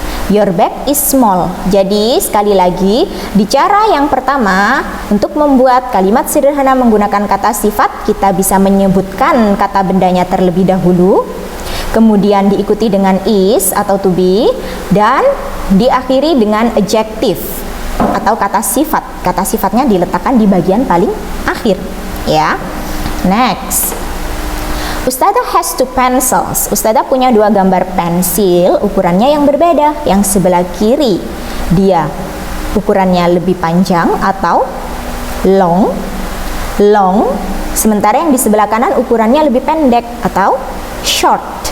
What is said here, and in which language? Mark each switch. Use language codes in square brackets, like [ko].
[en] Your bag is small. [id] Jadi sekali lagi, di cara yang pertama untuk membuat kalimat sederhana menggunakan kata sifat, kita bisa menyebutkan kata bendanya terlebih dahulu, kemudian diikuti dengan is atau to be, dan diakhiri dengan adjektif atau kata sifat. Kata sifatnya diletakkan di bagian paling akhir, ya. [en] Next, Ustazah has two pencils. [id] Ustazah punya dua gambar pensil, ukurannya yang berbeda. Yang sebelah kiri dia ukurannya lebih panjang atau long, sementara yang di sebelah kanan ukurannya lebih pendek atau short.